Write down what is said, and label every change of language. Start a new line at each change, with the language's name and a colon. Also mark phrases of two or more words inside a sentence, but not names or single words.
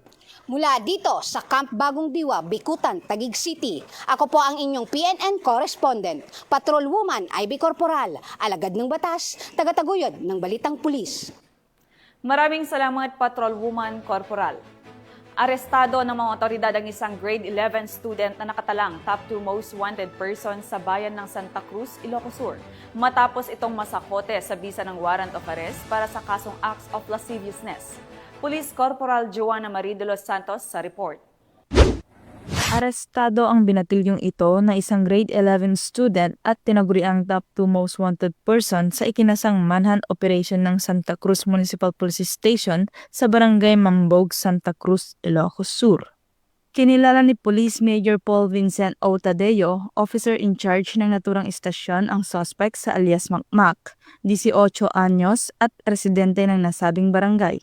Filipino: Mula dito sa Camp Bagong Diwa, Bikutan, Taguig City, ako po ang inyong PNN correspondent, Patrolwoman Ivy Corporal, alagad ng batas, tagataguyod ng Balitang Pulis. Maraming salamat, Patrolwoman Corporal. Arestado ng mga otoridad ang isang
English: grade 11 student
Filipino: na nakatalang
English: top 2 most wanted person
Filipino: sa bayan ng Santa Cruz, Ilocos Sur, matapos itong masakote sa bisa ng
English: warrant of arrest
Filipino: para sa kasong
English: acts of lasciviousness.
Filipino: Police Corporal Joanna Marie de los Santos sa report. Arestado ang binatilyong ito na isang
English: grade 11 student
Filipino: at tinaguriang
English: top 2 most wanted person
Filipino: sa ikinasang
English: manhunt operation
Filipino: ng Santa Cruz Municipal Police Station sa Barangay Mambog, Santa Cruz, Ilocos Sur. Kinilala ni Police Major Paul Vincent O. Tadeo,
English: officer in charge
Filipino: ng naturang istasyon, ang suspect sa alias Makmak, 18 anyos at residente ng nasabing barangay.